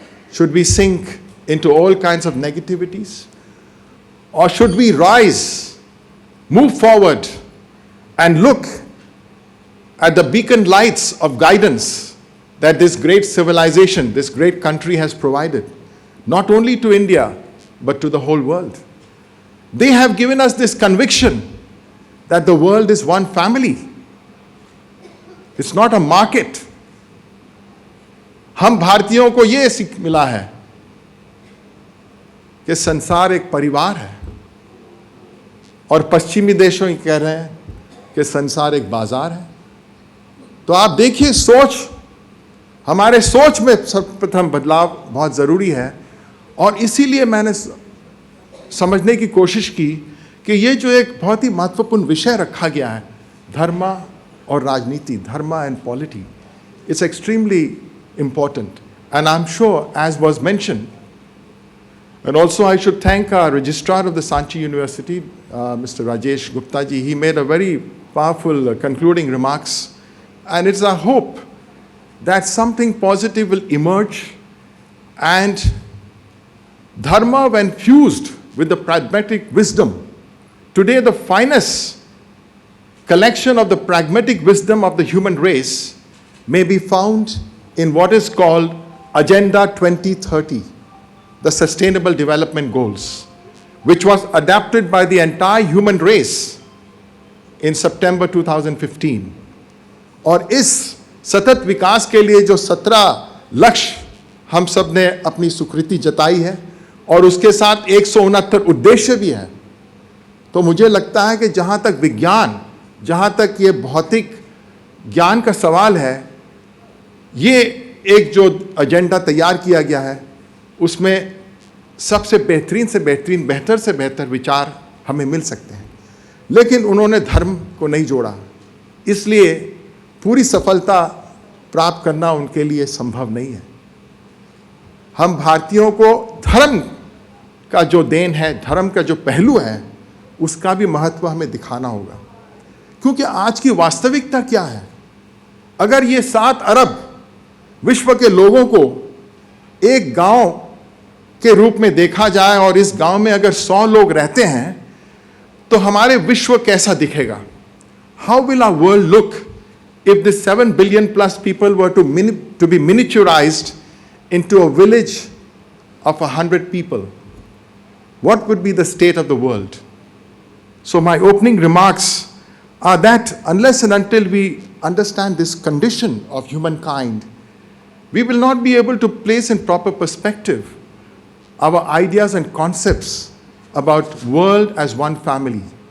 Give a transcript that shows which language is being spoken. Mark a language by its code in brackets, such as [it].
[en] Should we sink into all kinds of negativities? Or should we rise, move forward, and look at the beacon lights of guidance that this great civilization, this great country has provided, not only to India, but to the whole world? They have given us this conviction that the world is one family. It's not a market. [hi] हम भारतीयों को ये सीख मिला है कि संसार एक परिवार है, और पश्चिमी देशों ये कह रहे हैं कि संसार एक बाजार है। तो आप देखिए, सोच, हमारे सोच में सर्वप्रथम बदलाव बहुत ज़रूरी है। और इसीलिए मैंने समझने की कोशिश की कि ये जो एक बहुत ही महत्वपूर्ण विषय रखा गया है, धर्म और राजनीति, धर्म and polity, [en] It's extremely important. And I'm sure, as was mentioned, and also I should thank our registrar of the Sanchi University, Mr. Rajesh Gupta ji. He made a very powerful concluding remarks, and it's our hope that something positive will emerge, and dharma, when fused with the pragmatic wisdom, today the finest collection of the pragmatic wisdom of the human race may be found in what is called Agenda 2030, the Sustainable Development Goals, which was adopted by the entire human race in September 2015. [hi] और इस सतत विकास के लिए जो 17 लक्ष्य हम सब ने अपनी स्वीकृति जताई है, और उसके साथ 169 उद्देश्य भी है, तो मुझे लगता है कि जहाँ तक विज्ञान, जहाँ तक ये भौतिक ज्ञान का सवाल है, ये एक जो एजेंडा तैयार किया गया है, उसमें सबसे बेहतरीन से बेहतरीन, बेहतर से बेहतर विचार हमें मिल सकते हैं। लेकिन उन्होंने धर्म को नहीं जोड़ा, इसलिए पूरी सफलता प्राप्त करना उनके लिए संभव नहीं है। हम भारतीयों को धर्म का जो देन है, धर्म का जो पहलू है, उसका भी महत्व हमें दिखाना होगा। क्योंकि आज की वास्तविकता क्या है? अगर ये 7 अरब विश्व के लोगों को एक गांव के रूप में देखा जाए, और इस गांव में अगर 100 लोग रहते हैं, तो हमारे विश्व कैसा दिखेगा? [en] How will our world look if the 7 billion plus people were to be miniaturized into a village of 100 people? What would be the state of the world? So my opening remarks are that unless and until we understand this condition of humankind, we will not be able to place in proper perspective our ideas and concepts about world as one family.